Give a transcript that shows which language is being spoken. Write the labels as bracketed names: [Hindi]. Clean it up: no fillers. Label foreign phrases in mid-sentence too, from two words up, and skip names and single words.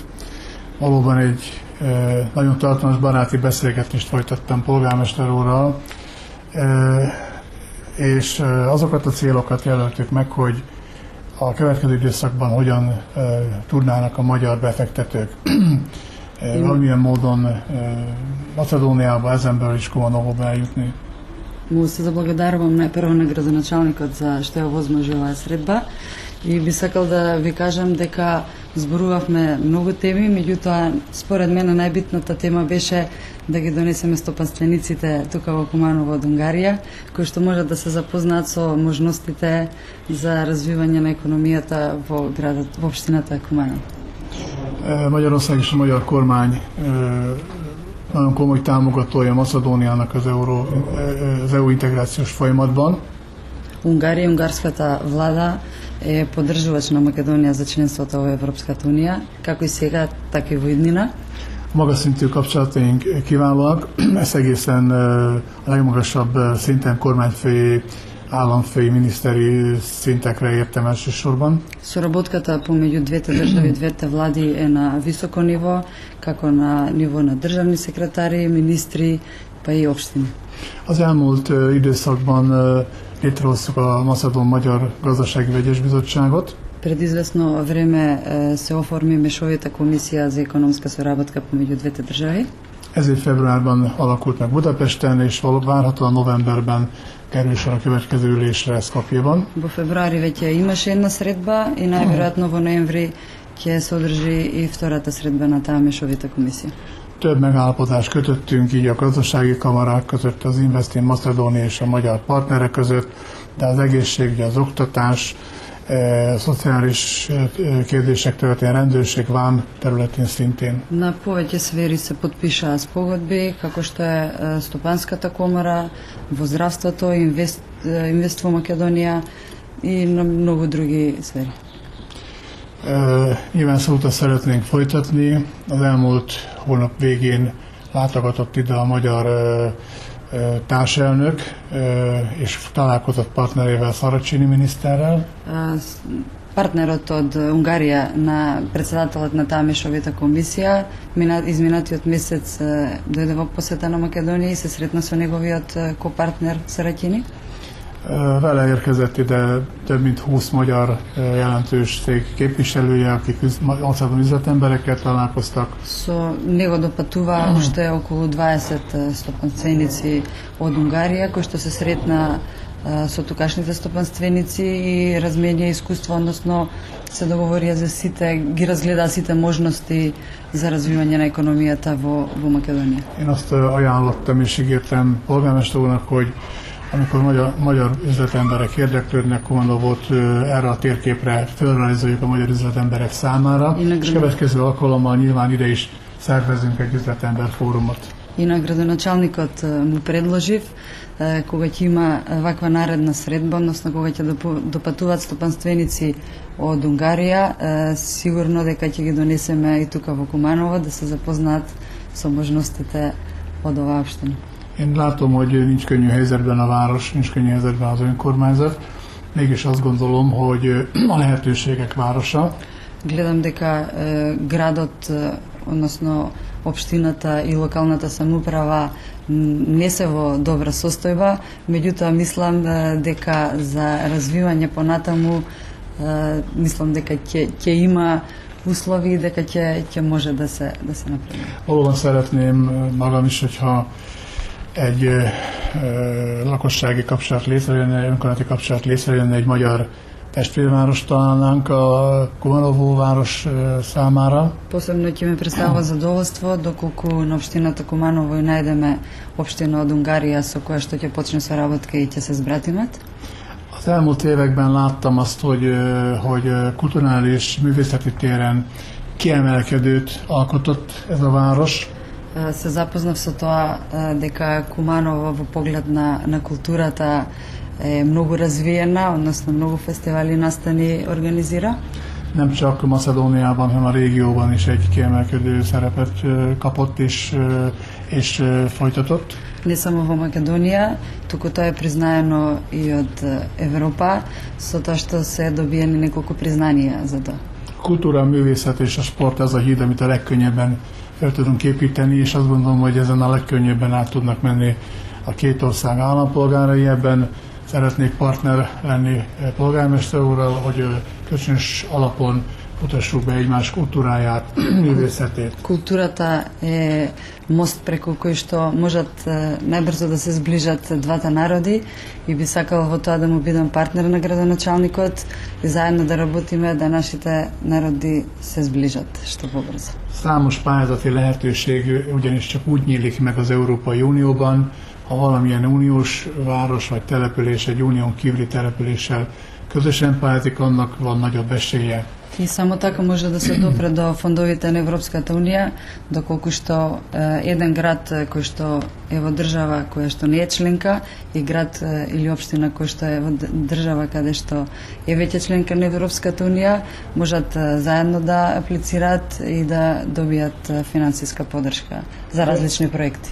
[Hungarian] Valóban egy nagyon tartalmas baráti beszélgetést folytattam polgármester úrral, és azokat a célokat jelöltük meg, hogy a következő időszakban hogyan tudnának a magyar befektetők valamilyen módon Macedóniába, ezen belül is Kumanovo eljutni. [Macedonian] Му се заблагодарувам најпрво на градоначалникот за што ја возможи оваа средба и би сакал да ви кажам дека зборувавме многу теми, меѓутоа според мене најбитната тема беше да ги донесеме стопанствениците тука во Куманово од Унгарија, кои што можат да се запознаат со можностите за развивање на економијата во градот, во општината Куманово. [Hungarian] Magyarország és a magyar kormány nagyon komoly támogatója Macedóniának az EU integrációs folyamatban. [Macedonian] Унгарија и унгарската влада е поддржувач на Македонија за членството во Европската унија, како и сега, така и во иднина. [Hungarian] Magas szintű kapcsolataink kiválóak, ezt egészen a legmagasabb szinten kormányfői, államfői, miniszteri szintekre értem elsősorban. [Macedonian] Соработката помеѓу двете држави, двете влади е на високо ниво, како на ниво на државни секретари, министри, па и општини. [Hungarian] Az elmúlt időszakban létrehoztuk a Macedón-Magyar Gazdasági Vegyes Bizottságot. [Macedonian] Пред известно време се оформи мешовита комисија за економска соработка помеѓу двете држави. [Hungarian] Ez év februárban alakult meg Budapesten, és várhatóan novemberben kerül sor a következő ülésre Skopjeban. [Macedonian] Во февруари веќе имаше една средба и најверојатно во ноември ќе се одржи и втората средба на таа мешовита комисија. [Hungarian] Több megállapodást kötöttünk így a gazdasági kamarák között, az Invest in Macedónia és a magyar partnerek között, de az egészségügy, az oktatás, szociális kérdések területén, rendőrség, vám területén szintén. [Macedonian] На повеќе сфери се подпишаа спогодби, како што е Стопанската комора, во здравството, Инвест во Македонија и на многу други сфери. [Hungarian] Nyilván szóta szeretnénk folytatni. Az elmúlt hónap végén látogatott ide a magyar társelnök, és találkozott partnerével, Szaracsini miniszterrel. [Macedonian] Партнерот од Унгарија на председателот на таа мешовита комисија изминатиот месец дојде во посета на Македонија и се сретна со неговиот копартнер Сарачини. [Hungarian] Vele érkezett ide több mint 20 magyar jelentős cég képviselője, akik macedón üzletemberekkel találkoztak. [Macedonian] Со него допатува уште околу 20 стопанственици од Унгарија, кои што се сретна со тукашните стопанственици и разменија искуство, односно се договорија за сите, ги разгледаа сите можности за развивање на економијата во Македонија. [Hungarian] Én azt ajánlottam és ígértem polgármester úrnak, hogy amikor magyar üzletemberek érdeklődnek, Kumanovot erre a térképre felrajzoljuk a magyar üzletemberek számára, és következő alkalommal nyilván ide is szervezünk egy üzletember fórumot. [Macedonian] И на градоначалникот му предложив, кога ќе има ваква наредна средба, односно кога ќе допатуваат стопанственици од Унгарија, сигурно дека ќе ги донесеме и тука во Куманово да се запознаат со можностите од оваа општина. [Hungarian] Én látom, hogy nincs könnyű helyzetben a város, nincs könnyű helyzetben az önkormányzat. Mégis azt gondolom, hogy a lehetőségek városa. [Macedonian] Гледам дека градот, односно општината и локалната самоуправа не се во добра состојба, меѓутоа мислам дека за развивање понатаму мислам дека ќе има услови и дека ќе може да се направи. [Hungarian] Valóban szeretném magam is, hogyha egy lakossági kapcsolat létrejönne, önkormányzati kapcsolat létrejönne, egy magyar testvérváros találnánk a Kumanovo város számára. [Macedonian] Посебно ќе ме представува задоволство доколку на општината Куманово и најдеме општина од Унгарија со која што ќе почне соработка и ќе се збратимат. [Hungarian] Az elmúlt években láttam azt, hogy kulturális, művészeti téren kiemelkedőt alkotott ez a város. [Macedonian] Се запознав со тоа дека Куманово во поглед на културата е многу развиена, односно многу фестивали настани организира. [Hungarian] Nem csak Macedóniában, hanem a régióban is egy kiemelkedő szerepet kapott és folytatott. [Macedonian] Не само во Македонија, туку тоа е признаено и од Европа, со тоа што се добиени неколку признанија за тоа. [Hungarian] Kultúra, művészet és a sport az a híd, amit a legkönnyebben fel tudunk építeni, és azt gondolom, hogy ezen a legkönnyebben át tudnak menni a két ország állampolgárai. Ebben szeretnék partner lenni polgármester úrral, hogy kölcsönös alapon mutassuk be egymás kultúráját, művészetét. [Macedonian] Културата е мост преку кој што можат најбрзо да се зближат двата народи и би сакал во тоа да му бидам партнер на градоначалникот и заедно да работиме да нашите народи се зближат што побрзо. [Hungarian] Számos pályázati lehetőség ugyanis csak úgy nyílik meg az Európai Unióban, ha valamilyen uniós város vagy település egy unión kívüli településsel közösen pályázik, annak van nagyobb esélye. [Macedonian] И само така може да се допре до фондовите на Европската Унија, доколку што еден град кој што е во држава која што не е членка и град или општина кој што е во држава каде што е веќе членка на Европската Унија, можат заедно да аплицираат и да dobijat финансиска поддршка за различни проекти.